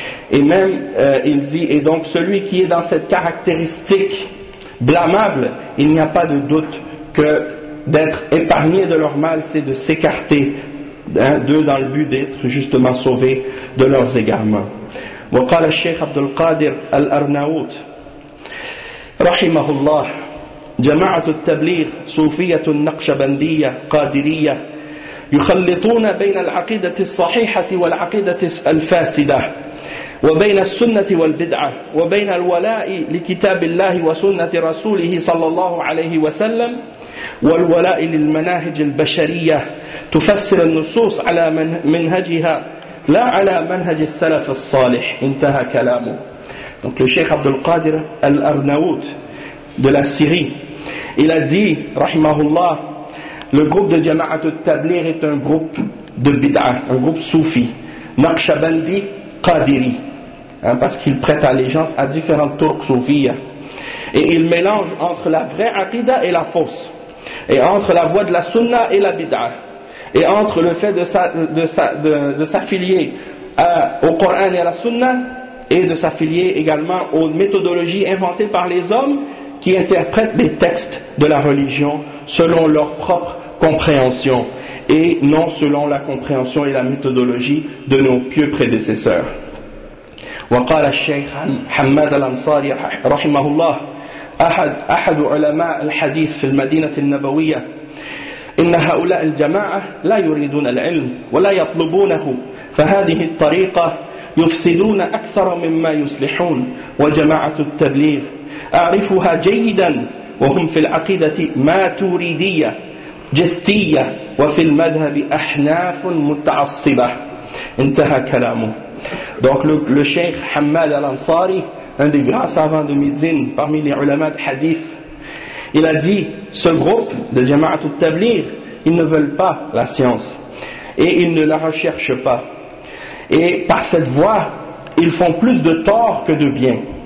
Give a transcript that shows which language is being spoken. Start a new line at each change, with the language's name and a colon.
French: Et même, il dit, et donc celui qui est dans cette caractéristique blâmable, il n'y a pas de doute que d'être épargné de leur mal, c'est de s'écarter d'eux dans le but d'être justement sauvé de leurs égarements.
Arabic: Wa qala al-Sheikh Abdul Qadir al-Arnaout, رحمه الله جماعة التبليغ صوفية نقشبندية قادرية يخلطون بين العقيدة الصحيحة والعقيدة الفاسدة وبين السنة والبدعة وبين الولاء لكتاب الله وسنة رسوله صلى الله عليه وسلم والولاء للمناهج البشرية تفسر النصوص على منهجها لا على منهج السلف الصالح. انتهى كلامه.
French: Donc le Cheikh Abdul Qadir al-Arnaout de la Syrie, il a dit, rahimahullah, le groupe de Jama'at al-Tabligh est un groupe de bid'a, un groupe soufi, Naqshbandi Qadiri, hein, parce qu'il prête allégeance à différentes turcs soufiyas. Et il mélange entre la vraie aqida et la fausse, et entre la voie de la sunna et la bid'a, et entre le fait de s'affilier au Coran et à la sunna, et de s'affilier également aux méthodologies inventées par les hommes qui interprètent les textes de la religion selon leur propre compréhension et non selon la compréhension et la méthodologie de nos pieux prédécesseurs.
Arabic: Wa qala al-Sheikh Hamad al-Ansari rahimahullah ahad ulama al-hadith fi al-Madinah al-Nabawiyah إن هؤلاء الجماعة لا يريدون العلم ولا يطلبونه فهذه الطريقة يفسدون أكثر مما يصلحون وجماعة التبليغ أعرفها جيدا وهم في العقيدة ماتوريدية جستية وفي المذهب أحناف متعصبة. انتهى كلامه.
French: Donc le Cheikh Hamad al-Ansari, un des grands savants de médecine parmi les ulama de hadith, il a dit, ce groupe de Jama'at al-Tabligh, ils ne veulent pas la science et ils ne la recherchent pas. Et par cette voie, ils font plus de tort que de bien.